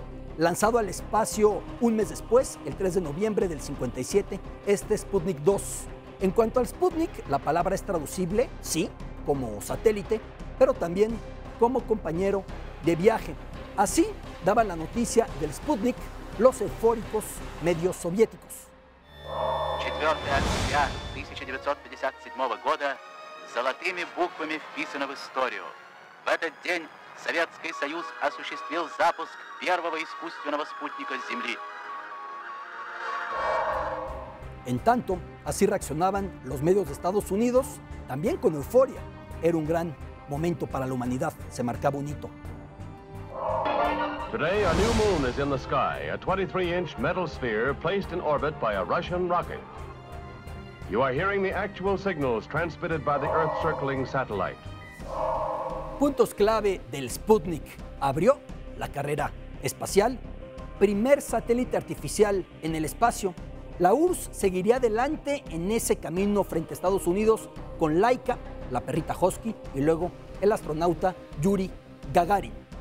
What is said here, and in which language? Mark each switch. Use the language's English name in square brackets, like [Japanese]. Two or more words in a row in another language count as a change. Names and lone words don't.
[Spanish] Lanzado al espacio un mes después, el 3 de noviembre del 57, este Sputnik 2. En cuanto al Sputnik, la palabra es traducible, sí, como satélite, pero también como compañero de viaje. Así daban la noticia del Sputnik los eufóricos medios soviéticos. [Russian] 4 октября 1957 года золотыми буквами вписано в историю. В этот день Советский Союз осуществил запуск первого искусственного спутника с Земли. [Spanish] En tanto, Así reaccionaban los medios de Estados Unidos, también con euforia. Era un gran momento para la humanidad, se marcaba un hito. [English] Today, a new moon is in the sky, a 23-inch metal sphere placed in orbit by a Russian rocket. You are hearing the actual signals transmitted by the Earth-circling satellite. [Spanish] Puntos clave del Sputnik. Abrió la carrera espacial, primer satélite artificial en el espacio. La URSS seguiría adelante en ese camino frente a Estados Unidos con Laika, la perrita husky, y luego el astronauta Yuri Gagarin.